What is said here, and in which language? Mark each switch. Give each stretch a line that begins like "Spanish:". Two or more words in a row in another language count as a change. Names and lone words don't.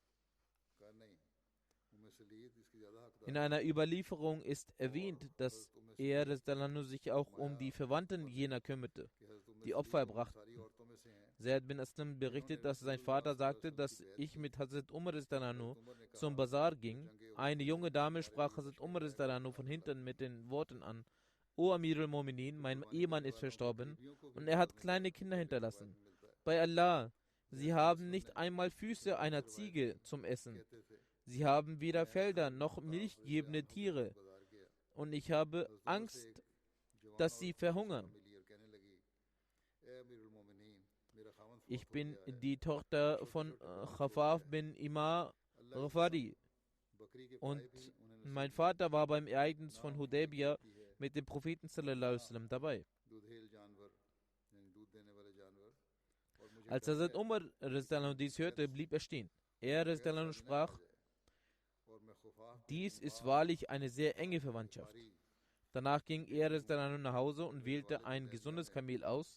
German: In einer Überlieferung ist erwähnt, dass er sich auch um die Verwandten jener kümmerte, die Opfer erbrachten. Zaid bin Aslam berichtet, dass sein Vater sagte, dass ich mit Hazrat Umar zum Bazar ging. Eine junge Dame sprach Hazrat Umar von hinten mit den Worten an: O Amir al-Mu'minin, mein Ehemann ist verstorben und er hat kleine Kinder hinterlassen. Bei Allah, sie haben nicht einmal Füße einer Ziege zum Essen. Sie haben weder Felder noch milchgebende Tiere. Und ich habe Angst, dass sie verhungern. Ich bin die Tochter von Khafaf bin Imar Ghafari und mein Vater war beim Ereignis von Hudaybiyah mit dem Propheten
Arabic: صلى الله عليه وسلم
German: dabei. Als Hazrat Umar dies hörte, blieb er stehen. Er sprach: Dies ist wahrlich eine sehr enge Verwandtschaft. Danach ging er nach Hause und wählte ein gesundes Kamel aus.